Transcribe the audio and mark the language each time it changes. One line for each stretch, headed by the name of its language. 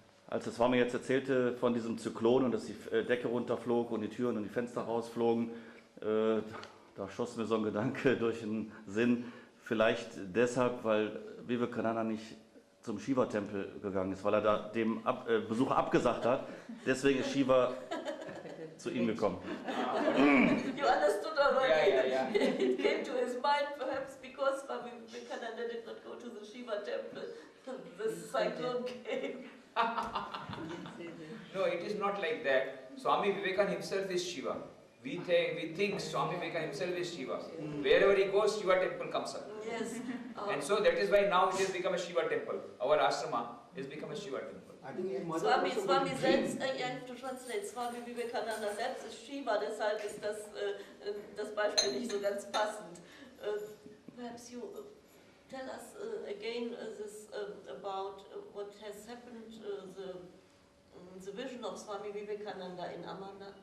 German: Als der Swami jetzt erzählte von diesem Zyklon und dass die Decke runterflog und die Türen und die Fenster rausflogen, da schoss mir so ein Gedanke durch den Sinn, vielleicht deshalb, weil Vivekananda nicht zum Shiva-Tempel gegangen ist, weil er da dem Besuch abgesagt hat. Deswegen ist Shiva zu ihm gekommen.
English: You understood already? Yeah. It came to his mind perhaps because Swami Vivekananda did not go to the Shiva temple. This cyclone came. No, it is not like that. Swami Vivekananda himself is Shiva. We think Swami Vivekananda himself is Shiva. Wherever he goes, Shiva temple comes up. Yes. And so that is why now it has become a Shiva temple. Our ashrama has become a Shiva temple. I think his mother Swami also got a dream.
German: selbst,
English: I have to translate,
German: Swami Vivekananda selbst ist Shiva, deshalb ist das Beispiel nicht so ganz passend.
English: Perhaps you tell us again this about what has happened, the vision of Swami Vivekananda in Amarnath.